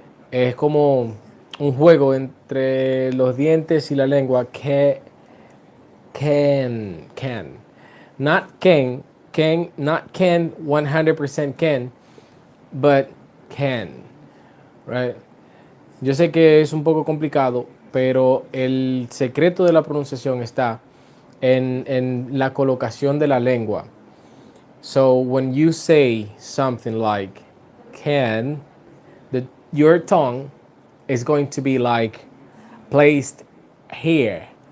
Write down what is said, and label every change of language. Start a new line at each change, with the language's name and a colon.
Spanish: Es como un juego entre los dientes y la lengua.
English: Can. Not not can 100% can, but can, right?
Spanish: Yo sé que es un poco complicado, pero el secreto de la pronunciación está en la colocación de la lengua.
English: So when you say something like can, your tongue is going to be like placed here.